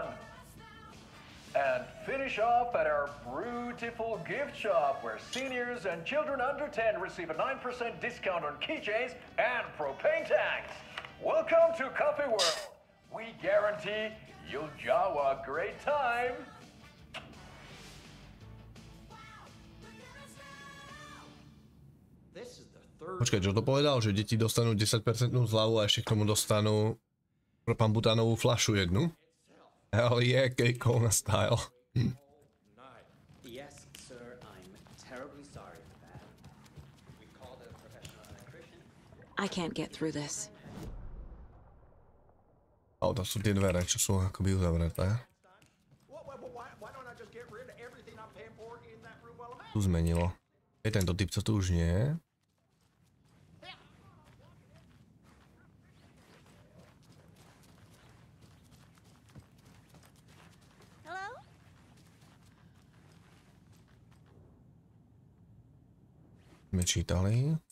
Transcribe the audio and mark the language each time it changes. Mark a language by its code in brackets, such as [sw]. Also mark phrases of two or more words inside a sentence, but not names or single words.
[en] And finish off at our beautiful gift shop where seniors and children under 10 receive a 9% discount on keychains and propane tanks. Welcome to Coffee World. We guarantee you'll have a great time. [sk] Počkaj, čo to povedal? Že deti dostanú 10% zľavu a ešte k tomu dostanú propanbutánovú fľašu jednu? [en] Hell yeah, Kona style. Yes, sir, I'm terribly sorry for that. I can't get through this. [sk] O, to sú tie dvere, čo sú akoby uzavreté. Tu zmenilo. Je tento typ, co tu už nie je. My čítali.